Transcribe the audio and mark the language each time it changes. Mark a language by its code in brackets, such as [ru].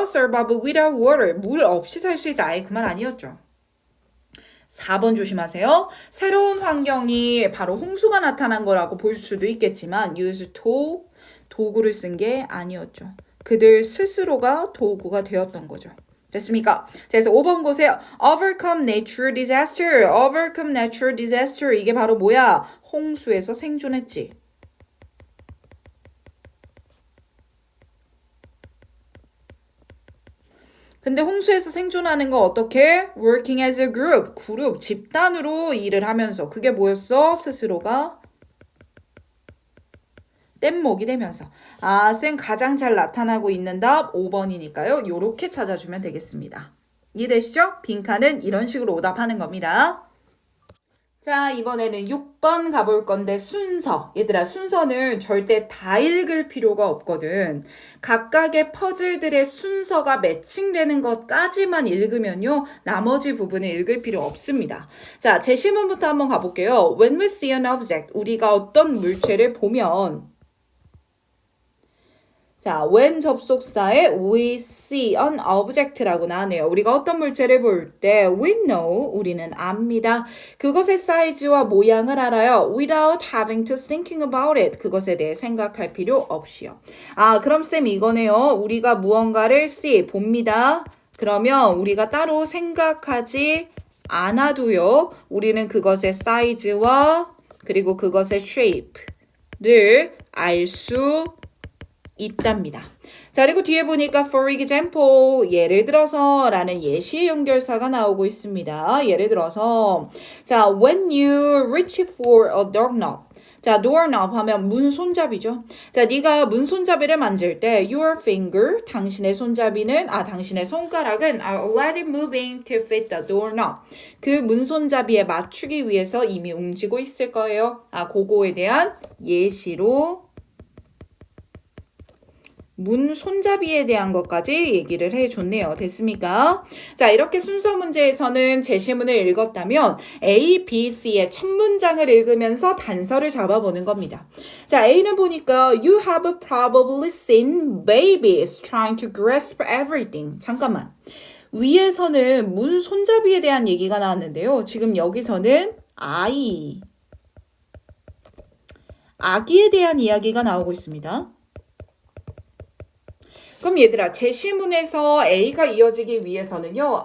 [en] survive without water, [ko] 물 없이 살 수 있다. 아예 그 말 아니었죠. 4번 조심하세요. 새로운 환경이 바로 홍수가 나타난 거라고 볼 수도 있겠지만 use to, 도구를 쓴 게 아니었죠. 그들 스스로가 도구가 되었던 거죠. 됐습니까? 자, 그래서 5번 보세요. [en] overcome natural disaster. overcome natural disaster. [ko] 이게 바로 뭐야? 홍수에서 생존했지. 근데 홍수에서 생존하는 거 어떻게? [en] Working as a group, [ko] 그룹, 집단으로 일을 하면서. 그게 뭐였어? 스스로가 뗏목이 되면서. 쌤 가장 잘 나타나고 있는 답 5번이니까요. 요렇게 찾아주면 되겠습니다. 이해되시죠? 빈칸은 이런 식으로 오답하는 겁니다. 자, 이번에는 6번 가볼 건데 순서. 얘들아, 순서는 절대 다 읽을 필요가 없거든. 각각의 퍼즐들의 순서가 매칭되는 것까지만 읽으면요. 나머지 부분을 읽을 필요 없습니다. 자, 제시문부터 한번 가볼게요. [en] When we see an object, [ko] 우리가 어떤 물체를 보면 자, when 접속사에 [en] we see an object [ko] 라고 나오네요. 우리가 어떤 물체를 볼 때 [en] we know, [ko] 우리는 압니다. 그것의 사이즈와 모양을 알아요. [en] Without having to thinking about it. [ko] 그것에 대해 생각할 필요 없이요. 그럼 쌤 이거네요. 우리가 무언가를 see, 봅니다. 그러면 우리가 따로 생각하지 않아도요. 우리는 그것의 사이즈와 그리고 그것의 shape를 알 수 있답니다. 자, 그리고 뒤에 보니까 for example, 예를 들어서 라는 예시 연결사가 나오고 있습니다. 예를 들어서 자, [en] when you reach for a doorknob. [ko] 자, doorknob 하면 문 손잡이죠. 자, 네가 문 손잡이를 만질 때 [en] your finger, [ko] 당신의 손잡이는 당신의 손가락은 [en] are already moving to fit the doorknob. [ko] 그 문 손잡이에 맞추기 위해서 이미 움직이고 있을 거예요. 그거에 대한 예시로 문 손잡이에 대한 것까지 얘기를 해줬네요. 됐습니까? 자, 이렇게 순서 문제에서는 제시문을 읽었다면 A, B, C의 첫 문장을 읽으면서 단서를 잡아보는 겁니다. 자, A는 보니까 [en] You have probably seen babies trying to grasp everything. [ko] 잠깐만. 위에서는 문 손잡이에 대한 얘기가 나왔는데요. 지금 여기서는 아기에 대한 이야기가 나오고 있습니다. 그럼 얘들아, 제시문에서 A가 이어지기 위해서는요.